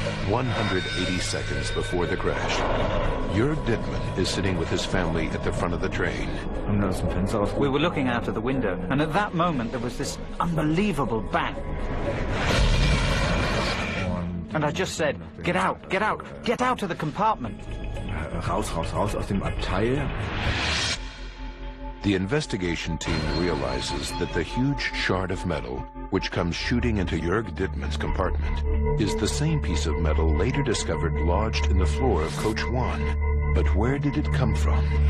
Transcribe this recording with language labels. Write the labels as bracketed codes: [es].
[en] 180 seconds before the crash, Jörg Dittmann is sitting with his family at the front of the train. We were looking out of the window, and at that moment there was this unbelievable bang. And I just said, "Get out, get out, get out of the compartment." [de] Raus, raus, raus aus dem Abteil. [en] The investigation team realizes that the huge shard of metal, which comes shooting into Jörg Dittmann's compartment, is the same piece of metal later discovered lodged in the floor of Coach 1. But where did it come from?